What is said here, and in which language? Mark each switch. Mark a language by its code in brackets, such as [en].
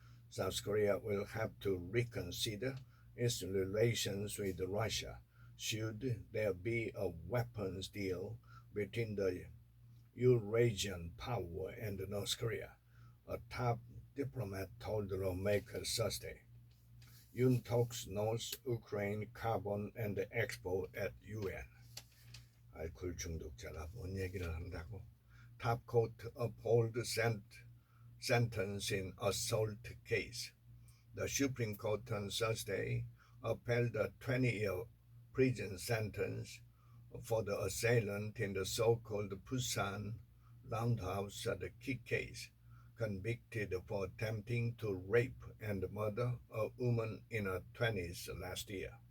[en] South Korea will have to reconsider its relations with Russia should there be a weapons deal between the Eurasian power and North Korea, a top diplomat told the lawmakers Thursday. Yoon talks North Ukraine carbon and expo at UN. [ko] 알코올 중독자가 뭔 얘기를 한다고? [en] Top court uphold sentence in assault case. The Supreme Court on Thursday upheld a 20-year prison sentence for the assailant in the so-called Busan Roundhouse kick case, convicted for attempting to rape and murder a woman in her 20s last year.